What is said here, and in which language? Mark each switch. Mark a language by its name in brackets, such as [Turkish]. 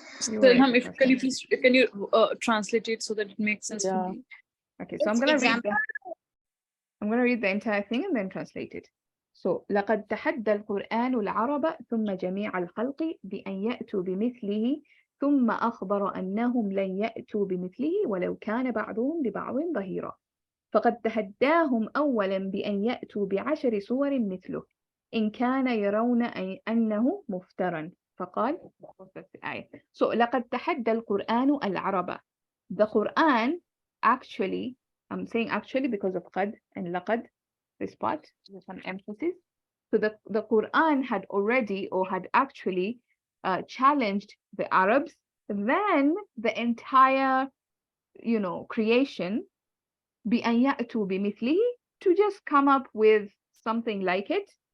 [English] Can you translate it so that it makes sense to me? Okay, so I'm gonna read the entire thing and then translate it. [Arabic] So لقد تحدى القرآن العرب ثم جميع الخلق بأن يأتوا بمثله ثم أخبر أنهم لن يأتوا بمثله ولو كان بعضهم لبعض ظهيرا. فقد تحداهم أولا بأن يأتوا ب10 سور مثله إن كان يرون أنه مفترى. فقال So لقد تحدى القرآن العرب. [English] The Quran actually, I'm saying actually because of قد and لقد, this part with some emphasis. So the Quran had already or had actually challenged the Arabs. Then the entire, creation [Arabic] بأن يأتوا بمثله, [English] to just come up with something like it.